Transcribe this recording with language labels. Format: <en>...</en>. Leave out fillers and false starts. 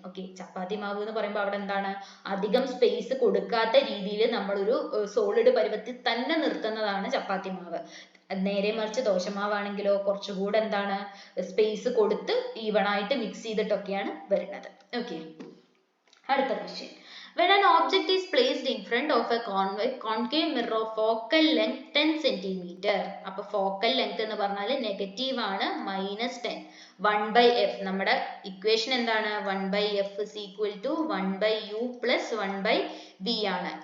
<ml>Okay, ചപ്പാത്തി മാവ് എന്ന് പറയുമ്പോൾ അവിടെ എന്താണ്? അധികം സ്പേസ് കൊടുക്കാത്ത രീതിയിൽ നമ്മളൊരു സോളിഡ് പരുവത്തിൽ തന്നെ നിർത്തുന്നതാണ് ചപ്പാത്തി മാവ്. നേരെ മറിച്ച് ദോശമാവാണെങ്കിലോ കുറച്ചുകൂടെ എന്താണ്? സ്പേസ് കൊടുത്ത് ഈവൺ ആയിട്ട് മിക്സ് ചെയ്തിട്ടൊക്കെയാണ് വരുന്നത്. ഓക്കെ, അടുത്ത question.</ml> <en>When an object is placed in front of a concave mirror of focal length 10 cm.</en> <ml>അപ്പോൾ focal length എന്ന് പറഞ്ഞാൽ നെഗറ്റീവ് ആണ്, -10. 1/f നമ്മുടെ ഇക്വേഷൻ എന്താണ്?</ml> <en>1/f is equal to 1/u plus 1/v ആണ്.</en>